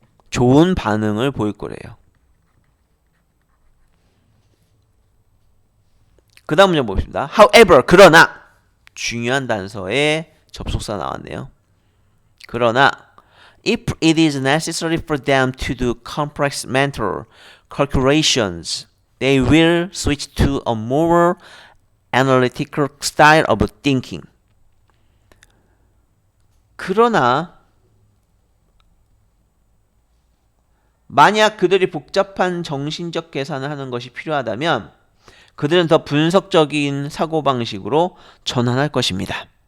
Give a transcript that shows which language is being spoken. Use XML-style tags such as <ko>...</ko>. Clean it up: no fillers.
<ko>좋은 반응을 보일 거래요. 그 다음 문제 보겠습니다.</ko> <en>However,</en> <ko>그러나 중요한 단서에 접속사 나왔네요. 그러나</ko> <en>if it is necessary for them to do complex mental calculations, they will switch to a more analytical style of thinking.</en> <ko>그러나 만약 그들이 복잡한 정신적 계산을 하는 것이 필요하다면 그들은 더 분석적인 사고방식으로 전환할 것입니다.</ko>